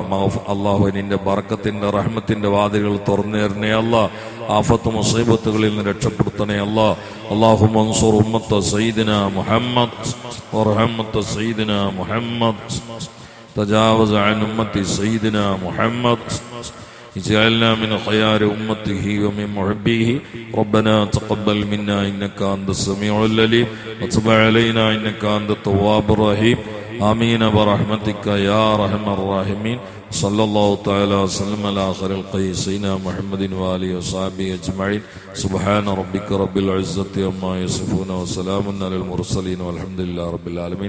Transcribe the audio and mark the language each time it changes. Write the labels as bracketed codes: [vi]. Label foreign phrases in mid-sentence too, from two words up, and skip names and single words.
[ml] അള്ളാഹുവെ, നിന്റെ ബർക്കത്തിന്റെ റഹ്മത്തിന്റെ വാതിലുകൾ തുറന്നു തരണേ അല്ലാ. ആഫത്ത് മുസീബത്തുകളിൽ നിന്ന് രക്ഷപ്പെടുത്തണേ അല്ലാ. [ar] اللهم انصر أمة سيدنا محمد ورحمة سيدنا محمد تجاوز عن أمة سيدنا محمد اجعلنا من خيار أمته ومن محبيه ربنا تقبل منا إنك أنت السميع العليم وتب علينا إنك أنت التواب الرحيم آمين برحمتك يا أرحم الراحمين صلى الله تعالى وسلم على خير الخلق سيدنا محمد وآله وصحبه أجمعين سبحان ربك رب العزة عما يصفون وسلام على المرسلين والحمد لله رب العالمين.